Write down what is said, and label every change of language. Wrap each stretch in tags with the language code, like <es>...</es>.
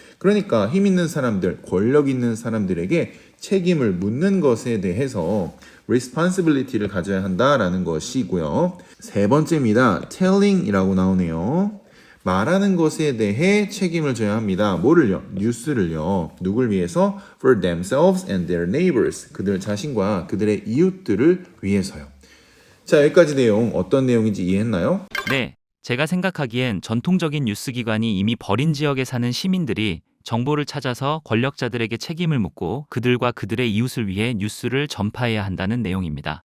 <ko>그러니까 힘 있는 사람들, 권력 있는 사람들에게 책임을 묻는 것에 대해서 responsibility를 가져야 한다라는 것이고요. 세 번째입니다. telling이라고 나오네요. 말하는 것에 대해 책임을 져야 합니다. 뭐를요? 뉴스를요. 누굴 위해서?</ko> <en>For themselves and their neighbors.</en> <ko>그들 자신과 그들의 이웃들을 위해서요. 자, 여기까지 내용 어떤 내용인지 이해했나요? 네, 제가 생각하기엔 전통적인 뉴스 기관이 이미 버린 지역에 사는 시민들이 정보를 찾아서 권력자들에게 책임을 묻고 그들과 그들의 이웃을 위해 뉴스를 전파해야 한다는 내용입니다.</ko>